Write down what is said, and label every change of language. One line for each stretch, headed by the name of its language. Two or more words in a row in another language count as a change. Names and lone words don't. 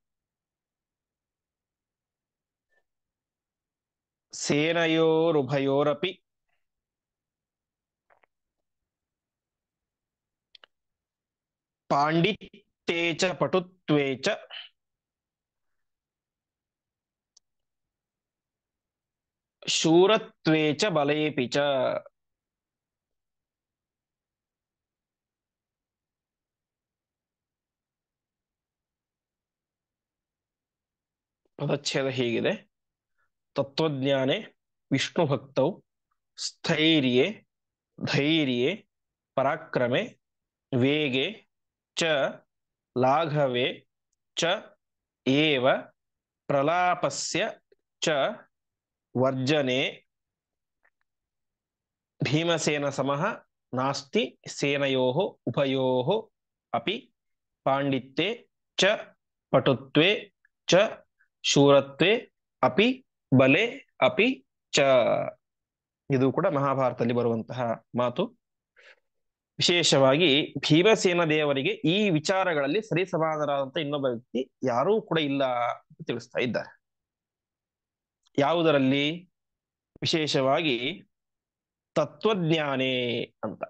Sanskrit: ಸೇನಯೋರುಭಯೋರಪಿ ಪಾಂಡಿತ್ಯೇ ಚ ಪಟುತ್ವೇ ಚ ಶೂರತ್ವೇ ಚ ಬಲೇಪಿ ಚ.
Kannada: ಪದಚ್ಛೇದ ಹೀಗಿದೆ:
Sanskrit: ತತ್ವಜ್ಞಾನೆ ವಿಷ್ಣು ಭಕ್ತೌ ಸ್ಥೈರ್ಯೇ ಧೈರ್ಯೇ ಪರಾಕ್ರಮೆ ವೇಗೆ ಚ ಲಾಘವೇ ಚ ಏವ ಪ್ರಲಾಪಸ್ಯ ಚ ವರ್ಜನೆ ಭೀಮಸೇನ ಸಮಃ ನಾಸ್ತಿ ಸೇನಯೋಃ ಉಭಯೋಃ ಅಪಿ ಪಾಂಡಿತ್ಯೇ ಚ ಪಟುತ್ವೇ ಚ ಶೂರತ್ವೇ ಅಪಿ ಬಲೆ ಅಪಿ ಚ.
Kannada: ಇದು ಕೂಡ ಮಹಾಭಾರತದಲ್ಲಿ ಬರುವಂತಹ ಮಾತು. ವಿಶೇಷವಾಗಿ ಭೀಮಸೇನ ದೇವರಿಗೆ ಈ ವಿಚಾರಗಳಲ್ಲಿ ಸರಿಸಮಾನರಾದಂತಹ ಇನ್ನೊಬ್ಬ ವ್ಯಕ್ತಿ ಯಾರೂ ಕೂಡ ಇಲ್ಲ ಅಂತ ತಿಳಿಸ್ತಾ ಇದ್ದಾರೆ. ಯಾವುದರಲ್ಲಿ? ವಿಶೇಷವಾಗಿ ತತ್ವಜ್ಞಾನೇ ಅಂತ.